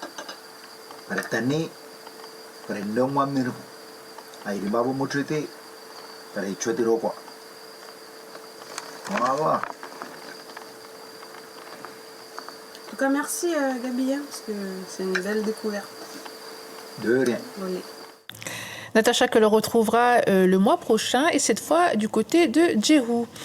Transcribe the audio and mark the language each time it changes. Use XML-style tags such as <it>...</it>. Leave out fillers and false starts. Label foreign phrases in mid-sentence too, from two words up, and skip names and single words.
<fr>para tani para ndong wa miru ai babu motrite Dari cuci di rokok. Voilà. En tout cas, merci Gabi, hein, parce que c'est une belle découverte. De rien. Oui. Natacha que l'on retrouvera le mois prochain et cette fois du côté de Djérou.</fr>